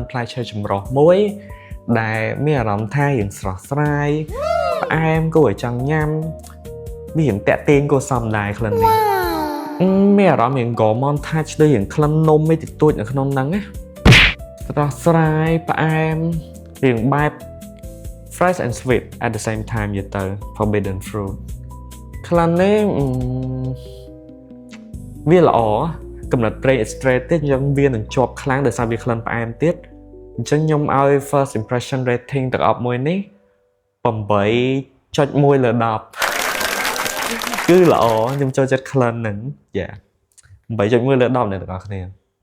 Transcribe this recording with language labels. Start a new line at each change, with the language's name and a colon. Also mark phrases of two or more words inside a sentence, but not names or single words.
Khmer: ផ្លែឈើចម្រុះមួយដែលមានអារម្មណ៍ថារៀងស្រស់ស្រាយផ្អែមគួរឲ្យចង់ញ៉ាំវារៀងតាក់ទាញគួរសមដែរក្លិននេះមានអារម្មណ៍រៀង
English: gourmand touch
Khmer: ដូចរៀងក្លិននំមួយតិចតួចនៅក្នុងហ្នឹងណាស្រស់ស្រាយផ្អែមរៀងបែប
English: fresh and sweet at the same time
Khmer: យទៅ forbidden fruit ក្លិននេះ វាល្អកំណត់ប្រេង extract ទៀតយើងវានឹងជាប់ខ្លាំងដោយសារវាក្លិនផ្អែមទៀតអញ្ចឹងខ្ញុំឲ្យ
English: first impression rating
Khmer: ទាំងអស់មួយនេះ 8.1 លើ 10 គឺល្អខ្ញុំចូលចិត្តក្លិនហ្នឹង 8.1 លើ 10 អ្នកទាំងអស់គ្នា